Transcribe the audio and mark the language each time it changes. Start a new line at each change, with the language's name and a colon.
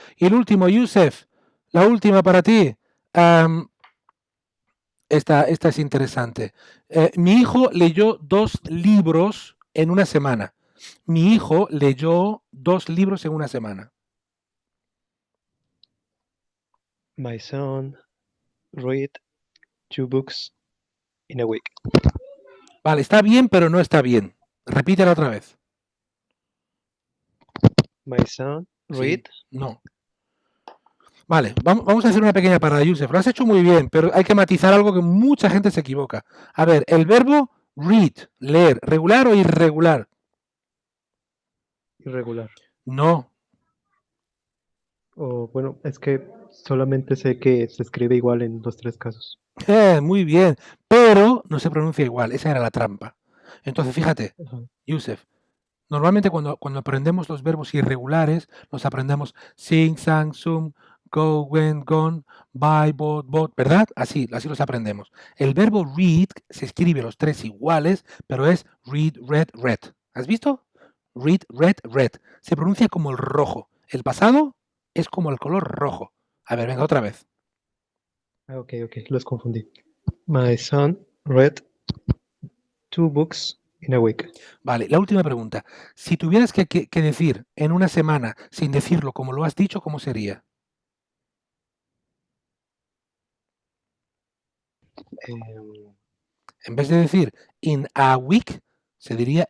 Spanish: Y el último, Yusef, la última para ti. Esta es interesante. Mi hijo leyó 2 libros en una semana. Mi hijo leyó 2 libros en una semana.
English: My son read 2 books in a week.
Spanish: Vale, está bien, pero no está bien. Repítela otra vez.
English: My son read.
Spanish: Sí, no. Vale, vamos a hacer una pequeña parada, Yusef. Lo has hecho muy bien, pero hay que matizar algo que mucha gente se equivoca. A ver, el verbo read, leer, ¿regular o irregular? Irregular. No. O bueno, es que solamente sé que se escribe igual en los 3 casos. Muy bien, pero no se pronuncia igual. Esa era la trampa. Entonces, fíjate, Ajá. Yusef, normalmente cuando aprendemos los verbos irregulares, los aprendemos sing, sang, sum, go, went, gone, buy, bought, ¿verdad? Así los aprendemos. El verbo read se escribe los 3 iguales, pero es read, read, read. ¿Has visto? Read, read, read. Se pronuncia como el rojo. El pasado es como el color rojo. A ver, venga, otra vez. Ah, ok, los confundí.
English: My son read 2 books in a week.
Spanish: Vale, la última pregunta. Si tuvieras que decir en una semana sin decirlo como lo has dicho, ¿cómo sería? En vez de decir
English: in a week,
Spanish: se diría